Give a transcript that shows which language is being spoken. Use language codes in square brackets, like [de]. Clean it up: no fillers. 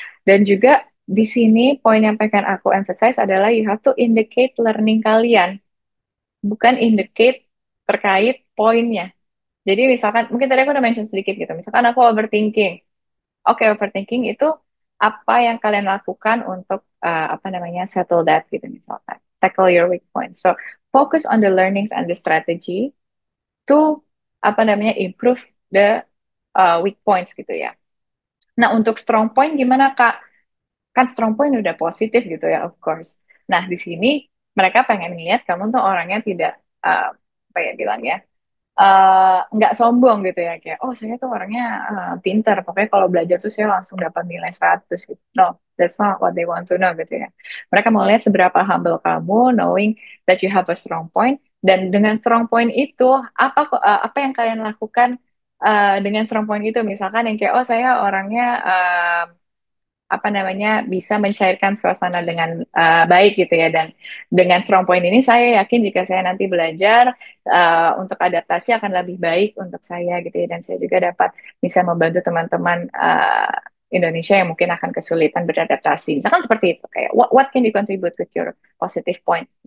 [id] Dan juga di sini poin yang pengen aku emphasize adalah [en] you have to indicate learning [id] kalian, bukan indicate terkait poinnya. Jadi misalkan, mungkin tadi aku udah mention sedikit gitu, misalkan aku overthinking. Oke, overthinking itu apa yang kalian lakukan untuk apa namanya [en] settle that [id] gitu misalkan. [en] Tackle your weak points. So, focus on the learnings and the strategy to [id] apa namanya [en] improve the weak points [id] gitu ya. Nah, untuk strong point gimana Kak? Kan strong point udah positif gitu ya, [en] of course. [id] Nah, di sini mereka pengen lihat kamu tuh orangnya tidak apa ya bilang ya nggak sombong gitu ya kayak oh saya tuh orangnya pinter pokoknya kalau belajar tuh saya langsung dapat nilai 100 gitu. [en] No, that's not what they want to know [id] gitu ya. Mereka mau lihat seberapa humble kamu, [en] knowing that you have a strong point, [id] dan dengan strong point itu apa yang kalian lakukan dengan strong point itu, misalkan yang kayak oh saya orangnya apa namanya bisa mencairkan suasana dengan baik gitu ya, dan dengan strong point ini saya yakin jika saya nanti belajar untuk adaptasi akan lebih baik untuk saya gitu ya, dan saya juga dapat bisa membantu teman-teman Indonesia yang mungkin akan kesulitan beradaptasi misalkan seperti itu, kayak [en] what can you contribute with your positive point.